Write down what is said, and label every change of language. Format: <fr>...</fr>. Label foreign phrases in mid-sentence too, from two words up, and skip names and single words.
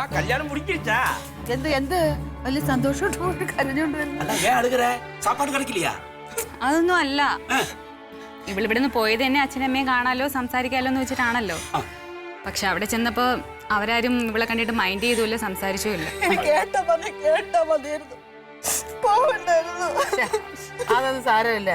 <ta>கல்யாணம் முடிக்கிடுச்சா?</ta> <ml>എന്ത് വലിയ സന്തോഷത്തോട് കരഞ്ഞോണ്ട് വരുന്നു.</ml> <ta>அண்ணா ஏன் அழுகுற? சாப்பாடு கிடைக்கலையா?</ta> <ml>അതൊന്നും അല്ല. ഇവിടുന്ന് പോയത് തന്നെ അച്ഛനും അമ്മയും കാണാലോ സംസാരിക്കാലോ എന്ന് വെച്ചിട്ടാണല്ലോ. പക്ഷെ അവിടെ ചെന്നപ്പോ അവരാരും ഇവളെ കണ്ടിട്ട് മൈൻഡ് ചെയ്തുമില്ല, സംസാരിച്ചുമില്ല. അതൊന്നും സാരമില്ല.</ml>